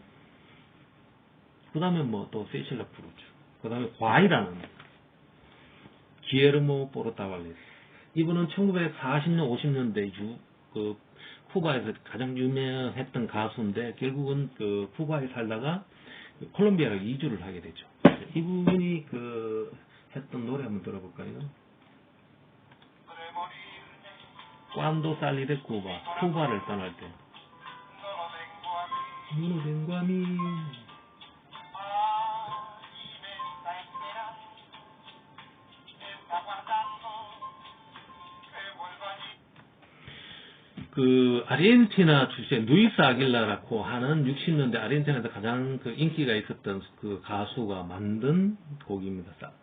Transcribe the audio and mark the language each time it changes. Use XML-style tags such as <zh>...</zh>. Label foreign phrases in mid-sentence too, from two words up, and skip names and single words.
<ko>그 다음에 뭐 또 세실라 부르죠. 그 다음에 과히라는 기에르모 포르타발레스. 이분은 1940년, 50년대 그 쿠바에서 가장 유명했던 가수인데 결국은 그 쿠바에 살다가 콜롬비아로 이주를 하게 되죠. 이분이 그 했던 노래 한번 들어볼까요?</ko> <es>Cuando salí de Cuba,</es> <ko>쿠바를 떠날 때.</ko> <es>No vengo a mí.</es> <ko>그 아르헨티나 출신 루이스 아길라라고 하는 60년대 아르헨티나에서 가장 그 인기가 있었던 그 가수가 만든 곡입니다.</ko>